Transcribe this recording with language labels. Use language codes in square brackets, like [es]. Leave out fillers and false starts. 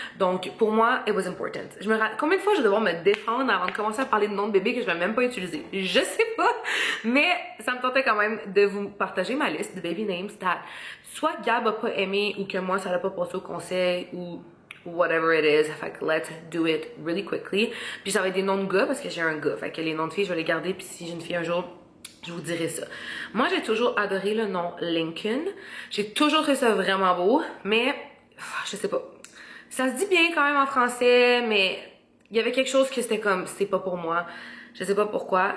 [fr] Donc, pour moi, [en] it was important. [fr] Combien de fois je vais devoir me défendre avant de commencer à parler de noms de bébés que je vais même pas utiliser? Je sais pas, mais ça me tentait quand même de vous partager ma liste de baby names that soit Gab a pas aimé ou que moi, ça l'a pas passé au conseil ou [en] whatever it is. [fr] Fait que [en] let's do it really quickly. [fr] Puis ça va être des noms de gars parce que j'ai un gars. Fait que les noms de filles, je vais les garder. Puis si j'ai une fille un jour, je vous dirai ça. Moi, j'ai toujours adoré le nom Lincoln. J'ai toujours trouvé ça vraiment beau, mais je sais pas. Ça se dit bien quand même en français, mais il y avait quelque chose que c'était comme, c'est pas pour moi. Je sais pas pourquoi.